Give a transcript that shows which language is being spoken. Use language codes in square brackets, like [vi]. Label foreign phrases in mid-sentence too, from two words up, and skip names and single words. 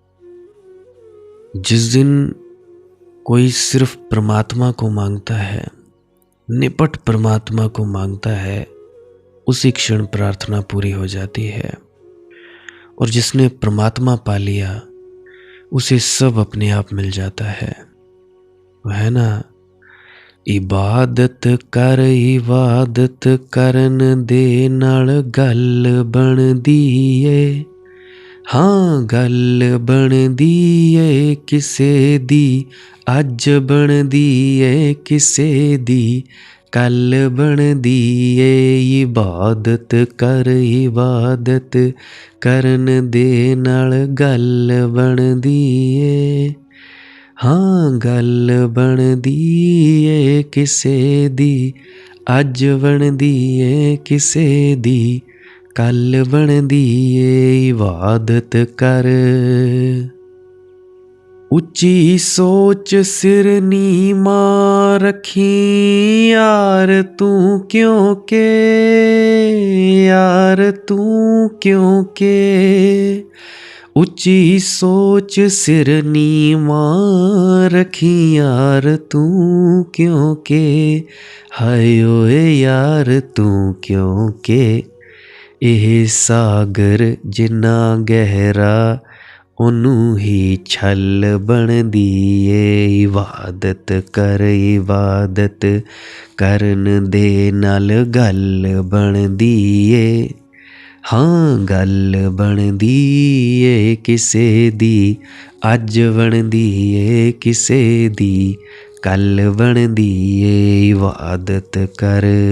[hi] जिस दिन कोई सिर्फ परमात्मा को मांगता है, निपट परमात्मा को मांगता है, उसी क्षण प्रार्थना पूरी हो जाती है। और जिसने परमात्मा पा लिया, उसे सब अपने आप मिल जाता है। वो है ना, [pa] ਇਬਾਦਤ ਕਰਨ ਦੇ ਨਾਲ ਗੱਲ ਬਣਦੀ ਏ। ਹਾਂ ਗੱਲ ਬਣਦੀ ਏ ਕਿਸੇ ਦੀ, ਅੱਜ ਬਣਦੀ ਏ ਕਿਸੇ ਦੀ, ਕੱਲ ਬਣਦੀ ਏ। ਇਬਾਦਤ ਕਰਨ ਦੇ ਨਾਲ ਗੱਲ ਬਣਦੀ ਏ। ਹਾਂ ਗੱਲ ਬਣਦੀ ਏ ਕਿਸੇ ਦੀ, ਅੱਜ ਬਣਦੀ ਏ ਕਿਸੇ ਦੀ, ਕੱਲ ਬਣਦੀ ਏ। ਇਬਾਦਤ ਕਰ। ਉੱਚੀ ਸੋਚ ਸਿਰ ਨੀਵਾਂ ਰੱਖੀ ਯਾਰ ਤੂੰ ਕਿਉਂ ਕੇ। ਉੱਚੀ ਸੋਚ ਸਿਰ ਨੀਵਾਂ ਰੱਖੀ ਯਾਰ ਤੂੰ ਕਿਉਂ ਕੇ। ਹਾਏ ਓਏ ਯਾਰ ਤੂੰ ਕਿਉਂ ਕੇ। ਇਹ ਸਾਗਰ ਜਿੰਨਾ ਗਹਿਰਾ ਉਹਨੂੰ ਹੀ ਛਲ ਬਣਦੀ ਏ। ਇਬਾਦਤ ਕਰਨ ਦੇ ਨਾਲ ਗੱਲ ਬਣਦੀ ਏ। ਹਾਂ ਗੱਲ ਬਣਦੀ ਏ ਕਿਸੇ ਦੀ, ਅੱਜ ਬਣਦੀ ਏ ਕਿਸੇ ਦੀ, ਕੱਲ ਬਣਦੀ ਏ ਇਬਾਦਤ ਕਰ।